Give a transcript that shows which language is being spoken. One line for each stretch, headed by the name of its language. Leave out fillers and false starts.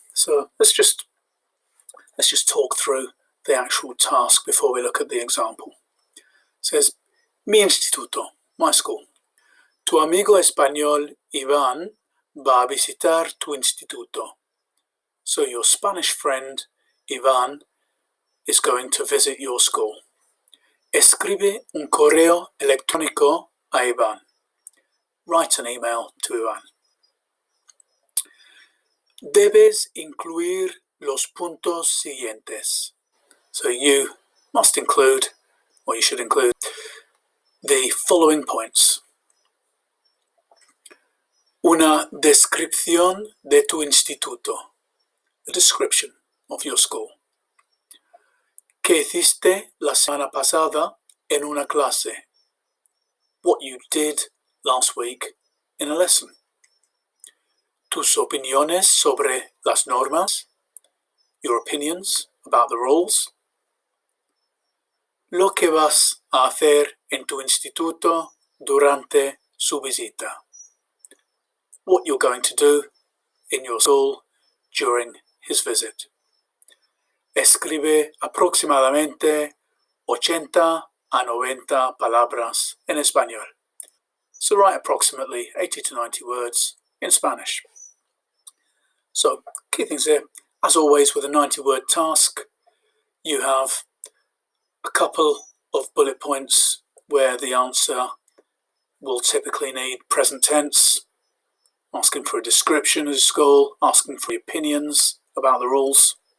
English: So let's just talk through the actual task before we look at the example. It says,
Spanish: mi instituto,
English: my school.
Spanish: Tu amigo español Iván va a visitar tu instituto.
English: So your Spanish friend Iván is going to visit your school.
Spanish: Escribe un correo electrónico a Iván.
English: Write an email to Iván.
Spanish: Debes incluir los puntos siguientes.
English: So you must include, or you should include, the following points.
Spanish: Una descripción de tu instituto.
English: A description of your school.
Spanish: ¿Qué hiciste la semana pasada en una clase?
English: What you did last week in a lesson.
Spanish: Tus opiniones sobre las normas.
English: Your opinions about the rules.
Spanish: Lo que vas a hacer en tu instituto durante su visita.
English: What you're going to do in your school during his visit.
Spanish: Escribe aproximadamente 80 a 90 palabras en español.
English: So write approximately 80 to 90 words in Spanish. So, key things here. As always with a 90-word task, you have a couple of bullet points where the answer will typically need present tense, asking for a description of the school, asking for opinions about the rules.